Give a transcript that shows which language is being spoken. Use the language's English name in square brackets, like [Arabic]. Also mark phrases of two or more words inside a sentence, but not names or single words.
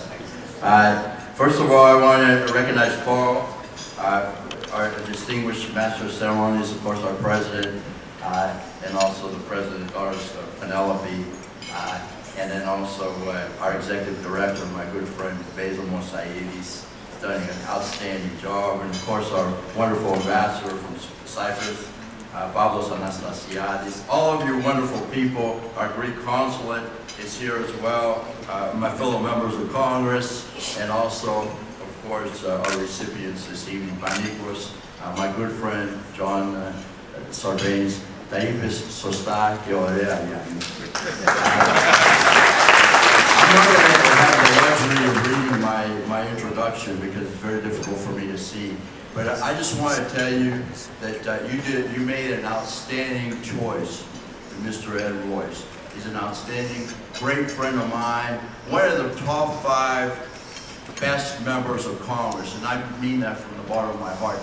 [English] First of all, I want to recognize Paul, our distinguished Master of Ceremonies, of course, our President, and also the President, daughters Penelope, and then also our Executive Director, my good friend Basil Mosaidis, done an outstanding job, and of course our wonderful ambassador from Cyprus, Pavlos Anastasiadis, all of you wonderful people. Our Greek consulate is here as well, my fellow members of Congress, and also, of course, our recipients this evening, Panicos, my good friend John Sarbanes. [Greek] Τα είπες σωστά και ωραία, Γιάννη. [English] I'm not going to have the luxury of reading my introduction because it's very difficult for me to see. But I just want to tell you that you made an outstanding choice with Mr. Ed Royce. He's an outstanding, great friend of mine, one of the top 5 best members of Congress, and I mean that from the bottom of my heart.